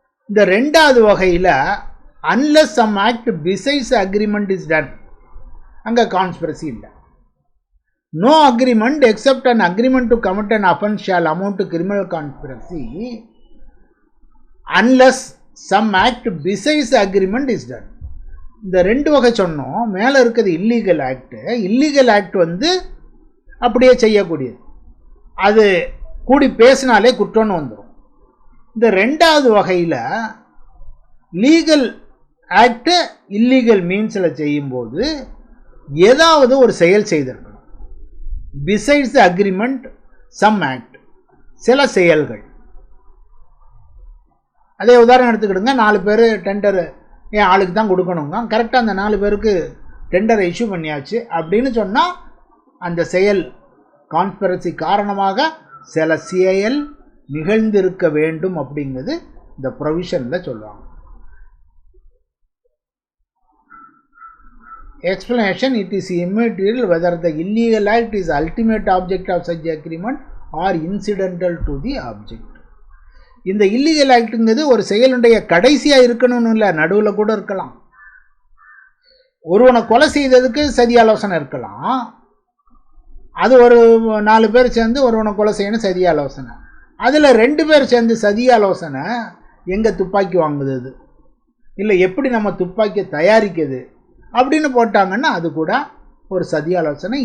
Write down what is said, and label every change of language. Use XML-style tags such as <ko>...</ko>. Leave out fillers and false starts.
<ta>இந்த 2வது வகையில்</ta> <en>unless some act besides agreement is done,</en> <ta>அங்கே கான்ஸ்பிரசி இல்லை.</ta> <en>No agreement except an agreement to commit an offense shall amount to criminal conspiracy unless some act besides agreement is done.</en> <ta>இந்த 2 வகை சொன்னோம். மேலே இருக்கிறது இல்லீகல் ஆக்டு. இல்லீகல் ஆக்ட் அப்படியே செய்யக்கூடியது, அது கூடி பேசினாலே குற்றம்னு வந்துடும். இந்த 2வது வகையில் லீகல் ஆக்டு இல்லீகல் மீன்ஸில் செய்யும்போது ஏதாவது ஒரு செயல் செய்திருக்கணும்.</ta> <en>besides agreement some act,</en> <ta>சில செயல்கள். அதே உதாரணம் எடுத்துக்கிடுங்க, 4 பேர் டெண்டர் என் ஆளுக்கு தான் கொடுக்கணுங்க, கரெக்டாக அந்த 4 பேருக்கு டெண்டரை இஷ்யூ பண்ணியாச்சு அப்படின்னு சொன்னால் அந்த செயல் கான்ஸ்பிரசி காரணமாக சில செயல் நிகழ்ந்திருக்க வேண்டும் அப்படிங்கிறது இந்த ப்ரொவிஷனில் சொல்லுவாங்க.</ta> <en>Explanation: it is immaterial whether the illegal act is ultimate object of such agreement or incidental to the object.</en> <ta>இந்த இல்லீகல் ஆக்டுங்கிறது ஒரு செயலுடைய கடைசியாக இருக்கணும்னு இல்லை, நடுவில் கூட இருக்கலாம். ஒருவனை கொலை செய்ததுக்கு சதி ஆலோசனை இருக்கலாம், அது ஒரு 4 பேர் சேர்ந்து ஒருவனை கொலை செய்யணும் சதி ஆலோசனை. அதில் 2 பேர் சேர்ந்து சதி ஆலோசனை எங்கே துப்பாக்கி வாங்குது அது இல்லை எப்படி நம்ம துப்பாக்கி தயாரிக்குது அப்படின்னு போட்டாங்கன்னா அது கூட ஒரு சதி ஆலோசனை.</ta>